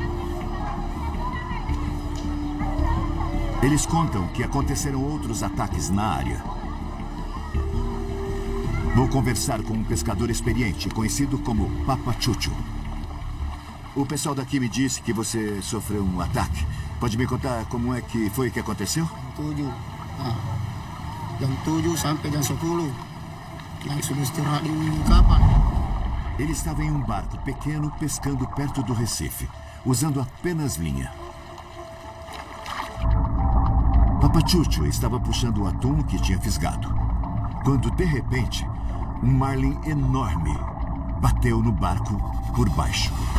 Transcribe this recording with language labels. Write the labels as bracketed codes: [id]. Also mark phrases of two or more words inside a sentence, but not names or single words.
[pt] Eles contam que aconteceram outros ataques na área. Vou conversar com um pescador experiente, conhecido como Papa Chuchu. O pessoal daqui me disse que você sofreu um ataque. Pode me contar como é que foi que aconteceu? [id] Jam 7 sampai jam 10. Nós sudah istirahat di kapal. [pt] Ele estava em um barco pequeno pescando perto do Recife, usando apenas linha. Papa Chuchu estava puxando o atum que tinha fisgado, quando de repente um marlin enorme bateu no barco por baixo.